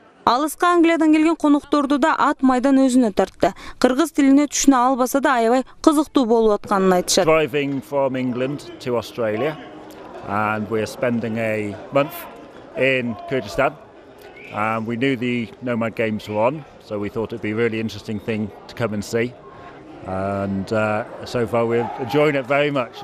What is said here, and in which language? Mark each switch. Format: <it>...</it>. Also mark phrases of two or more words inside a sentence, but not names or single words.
<ky>Алыска Англиядан келген конокторду да ат майдан өзүнө тартты. Кыргыз тилине түшүнө албаса да аябай кызыктуу болуп атканын айтышат.</ky> <en>Driving from England to Australia, and we're spending a month in Kurdistan. We knew the Nomad Games were on, so we thought it'd be a really interesting thing to come and see. And so far we're enjoying it very much.</en>